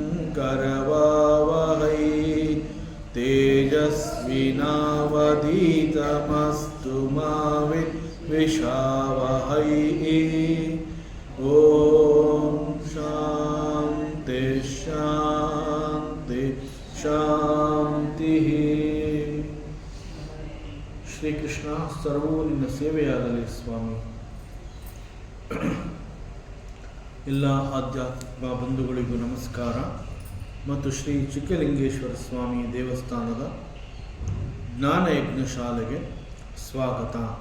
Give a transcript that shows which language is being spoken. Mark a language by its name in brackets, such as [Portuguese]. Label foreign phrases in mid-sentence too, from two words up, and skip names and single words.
[Sanskrit] करवावहै तेजस्विनावधीतमस्तु मा विद्विषावहै। ओम शांति शांति शांति। [Kannada] ಶ್ರೀಕೃಷ್ಣ, ಸರ್ವೂ ನಿನ್ನ ಸೇವೆಯಾಗಲಿ ಸ್ವಾಮಿ. ಎಲ್ಲ ಆಧ್ಯಾತ್ಮಿಕ ಬಂಧುಗಳಿಗೂ ನಮಸ್ಕಾರ ಮತ್ತು ಶ್ರೀ ಚಿಕ್ಕಲಿಂಗೇಶ್ವರ ಸ್ವಾಮಿ ದೇವಸ್ಥಾನದ ಜ್ಞಾನಯಜ್ಞ ಶಾಲೆಗೆ ಸ್ವಾಗತ.